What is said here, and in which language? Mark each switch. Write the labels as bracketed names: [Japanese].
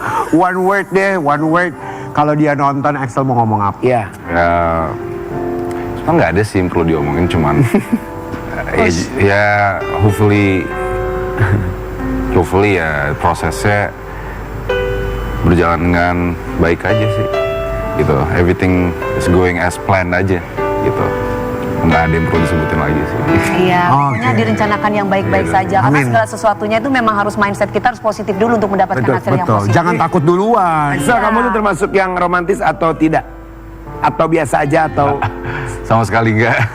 [English] One word deh, one word. [Indonesian] Kalau dia nonton Axel mau ngomong apa? Iya. Ya, sebenarnya nggak ada sih yang perlu diomongin, cuman ya hopefully ya prosesnya berjalan dengan baik aja sih, gitu. [English] Everything is going as planned [Indonesian] aja, gitu. Nggak ada yang perlu disebutin lagi sih. iya, pokoknya Oke. direncanakan yang baik-baik Iya. saja. Karena Amin. segala sesuatunya itu memang harus mindset kita harus positif dulu untuk mendapatkan hasil yang Betul. positif. Jangan takut duluan. Axel, kamu tuh termasuk yang romantis atau tidak? Atau biasa aja atau Sama sekali nggak.